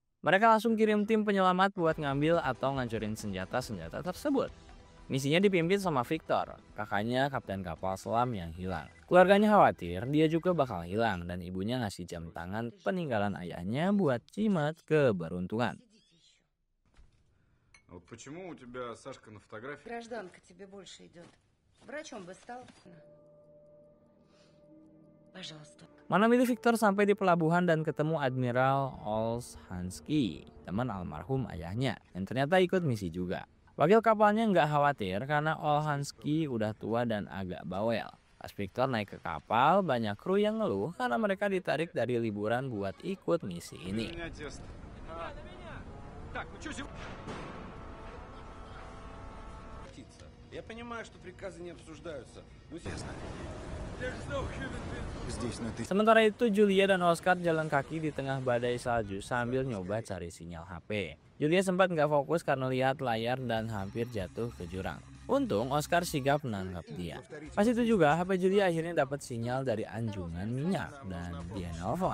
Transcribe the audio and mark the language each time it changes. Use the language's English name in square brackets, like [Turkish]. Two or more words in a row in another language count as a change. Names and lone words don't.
[Indonesian] Mereka langsung kirim tim penyelamat buat ngambil atau ngancurin senjata-senjata tersebut. Misinya dipimpin sama Victor, kakaknya kapten kapal selam yang hilang. Keluarganya khawatir dia juga bakal hilang dan ibunya ngasih jam tangan peninggalan ayahnya buat jimat keberuntungan. [Russian] А вот почему у тебя Сашка на фотографии? Гражданка тебе больше идет. Врачом бы стал? Пожалуйста. [Indonesian] Malam itu Victor sampai di pelabuhan dan ketemu Admiral Olshansky, teman almarhum ayahnya, yang ternyata ikut misi juga. Wakil kapalnya nggak khawatir karena Olshansky udah tua dan agak bawel. Pas Victor naik ke kapal, banyak kru yang ngeluh karena mereka ditarik dari liburan buat ikut misi ini. [Russian] Я понимаю, что приказы не обсуждаются. Ну, честно. [Indonesian] Sementara itu Julia dan Oscar jalan kaki di tengah badai salju sambil nyoba cari sinyal HP. Julia sempat nggak fokus karena lihat layar dan hampir jatuh ke jurang. Untung Oscar sigap menangkap dia. Pas itu juga HP Julia akhirnya dapat sinyal dari anjungan minyak dan dia nelfon.